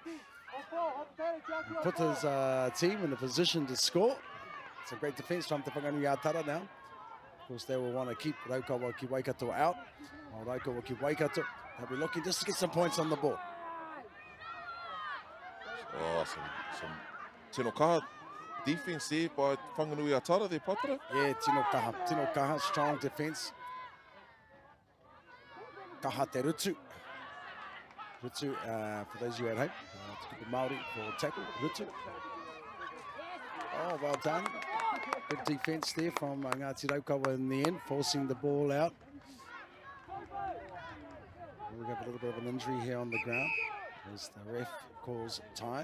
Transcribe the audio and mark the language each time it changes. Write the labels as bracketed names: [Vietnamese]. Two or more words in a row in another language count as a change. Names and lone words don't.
[English] Put his team in a position to score. It's a great defense from Te Whanganui Atara now. Of course, they will want to keep Raukawa ki Waikato out. While Raukawa ki Waikato, they'll be looking just to get some points on the board. Oh, some [Māori] tino kaha [English] defense there by Whanganui Atara there, Patara. Yeah, [Māori] tino kaha, [English] strong defense. [Māori] Kaha te rutu. [English] Rutu, for those of you at home, to keep the Māori for tackle, rutu. Oh, well done. Good defense there from Ngati Raukawa in the end, forcing the ball out. We have a little bit of an injury here on the ground as the ref calls time.